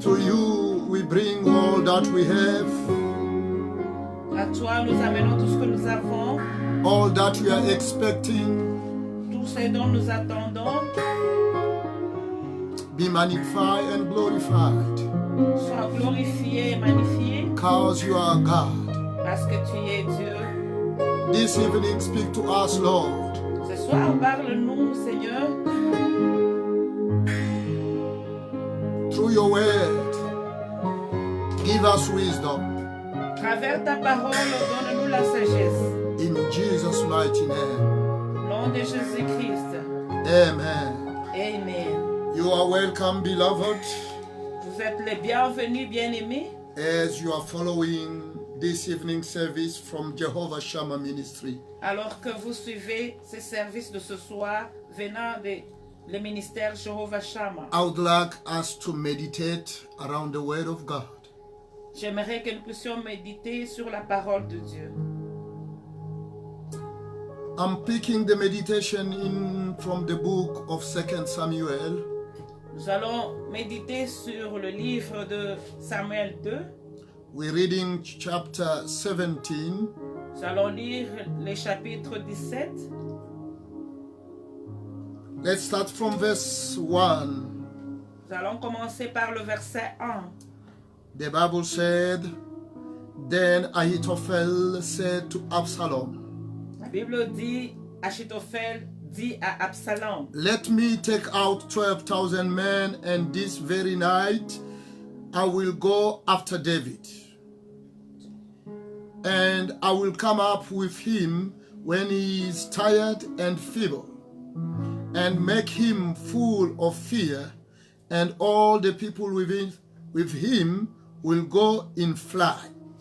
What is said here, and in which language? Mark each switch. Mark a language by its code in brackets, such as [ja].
[en] To you we bring all that we have, [fr] À toi, nous amenons tout ce que nous avons, [en] all that we are expecting. [fr] tout ce dont nous attendons. [en] Be magnified and glorified, [fr] Sois glorifié et magnifié [en] because you are God. [fr] parce que tu es Dieu. [en] This evening speak to us, Lord. [fr] Ce soir, parle-nous, Seigneur, [en] Through your word, give us wisdom. [fr] à travers ta parole, donne-nous la sagesse. [en] In Jesus' mighty name. [fr] Au nom de Jésus-Christ. [en] Amen. [fr] Amen. [en] You are welcome, beloved, [fr] Vous êtes les bienvenus, bien-aimés, [en] as you are following this evening service from Jehovah Shammah Ministry. [fr] alors que vous suivez ces services de ce soir venant de le ministère Jehovah Shammah. [en] I would like us to meditate around the word of God. [fr] J'aimerais que nous puissions méditer sur la parole de Dieu. [en] I'm picking the meditation in from the book of 2 Samuel. [fr] Nous allons méditer sur le livre de Samuel 2. [en] We're reading chapter 17. [fr] Nous allons lire les chapitres 17. [en] Let's start from verse 1. [fr] Nous allons commencer par le verset 1. [en] The Bible said, Then Ahithophel said to Absalom, [fr] La Bible dit, Achitophel dit à Absalom, [en] Let me take out 12,000 men, and this very night I will go after David. And I will come up with him when he is tired and feeble. and make him full of fear, and all the people with him will go in flight.